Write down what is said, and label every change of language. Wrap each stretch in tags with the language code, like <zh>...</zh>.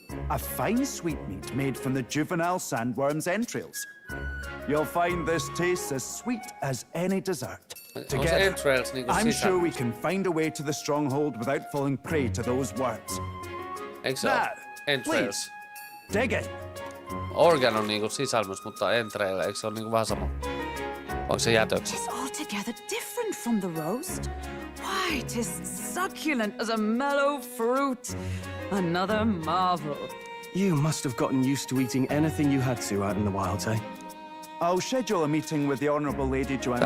<en>A fine sweetmeat made from the juvenile sandworm's entrails. You'll find this tastes as sweet as any dessert. Together, I'm sure we can find a way to the stronghold without falling prey to those worms. Now, please, dig in.</en> <fi>Organ on niinku sisälmys, mutta entreille, eikö se ole niinku vähän sama? Onko se jätöksi?</fi> <en>It's altogether different from the roast. Why, 'tis succulent as a mellow fruit. Another marvel. You must have gotten used to eating anything you had to out in the wilds, eh? I'll schedule a meeting with the Honorable Lady Joanna</en>